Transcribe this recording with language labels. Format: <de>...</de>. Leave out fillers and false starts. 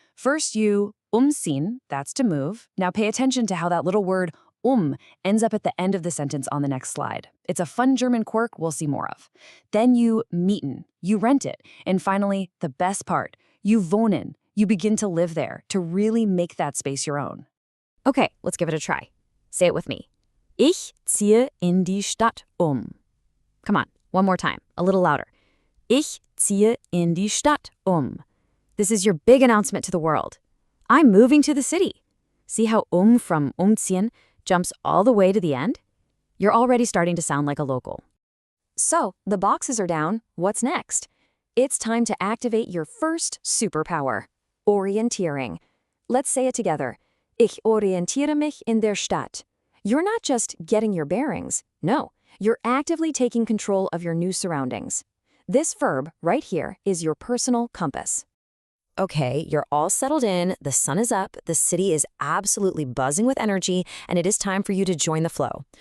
<en>First you umziehen, that's to move. Now pay attention to how that little word ends up at the end of the sentence on the next slide. It's a fun German quirk we'll see more of. Then you mieten, you rent it. And finally, the best part, you wohnen, you begin to live there, to really make that space your own. Okay, let's give it a try. Say it with me.</en> <de>Ich ziehe in die Stadt um.</de> <en>Come on, one more time, a little louder.</en> <de>Ich ziehe in die Stadt um.</de> <en>This is your big announcement to the world. I'm moving to the city. See how from umziehen jumps all the way to the end? You're already starting to sound like a local. So, the boxes are down. What's next? It's time to activate your first superpower, orienteering. Let's say it together.</en> <de>Ich orientiere mich in der Stadt.</de> <en>You're not just getting your bearings. No, you're actively taking control of your new surroundings. This verb right here is your personal compass. Okay, you're all settled in, the sun is up, the city is absolutely buzzing with energy, and it is time for you to join the flow.</en>